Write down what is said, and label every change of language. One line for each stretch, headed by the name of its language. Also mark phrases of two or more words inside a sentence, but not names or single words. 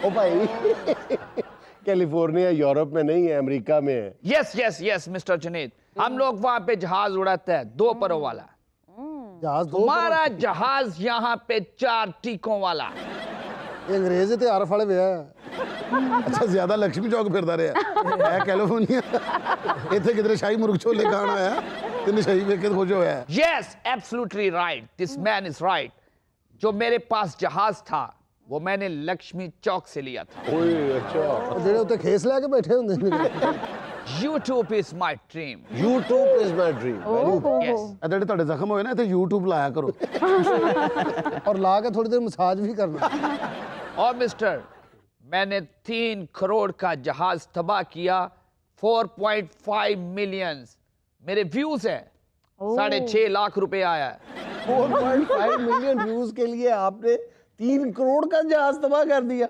Hindi: ओ भाई, कैलिफोर्निया यूरोप में नहीं है, अमेरिका में है।
English: yes yes yes mister
Hindi: जुनेद, हम लोग वहाँ पे जहाज उड़ाते हैं 2 परों वाला। जहाज दो हमारा जहाज यहाँ पे 4 टीकों वाला।
Punjabi: ਯੇ ਅੰਗਰੇਜ਼ ਤੇ ਆਰਫ ਵਾਲੇ ਵੇ। ਅੱਛਾ, ਜ਼ਿਆਦਾ ਲਕਸ਼ਮੀ ਚੌਕ ਫਿਰਦਾ ਰਿਹਾ ਹੈ ਕੈਲੀਫੋਰਨੀਆ। ਇੱਥੇ ਕਿਧਰੇ ਸ਼ਾਹੀ ਮੁਰਗ ਛੋਲੇ ਖਾਣ ਆਇਆ, ਤੇਨ ਸ਼ਾਹੀ ਵੇਖ ਕੇ ਖੁਸ਼ ਹੋਇਆ।
English: यस, absolutely right, this man is right.
Hindi: जो मेरे पास जहाज था वो मैंने लक्ष्मी चौक से लिया था। ओए अच्छा।
Punjabi: ਜਿਹੜੇ ਉੱਤੇ ਖੇਸ ਲੈਕੇ ਬੈਠੇ ਹੁੰਦੇ ਨੇ।
English: YouTube is my dream. YouTube is my dream. Yes.
Punjabi: ए जेड़े ਤੁਹਾਡੇ ਜ਼ਖਮ ਹੋਏ ਨਾ, ਇੱਥੇ YouTube ਲਾਇਆ ਕਰੋ।
Hindi: और ला के थोड़ी देर मसाज भी करना। और मिस्टर, मैंने 3 करोड़ का जहाज तबाह किया। 4.5 मिलियन मेरे व्यूज हैं। 6.5 लाख रुपए आया है। 4.5 मिलियन व्यूज के लिए आपने 3 करोड़ का जहाज तबाह कर दिया।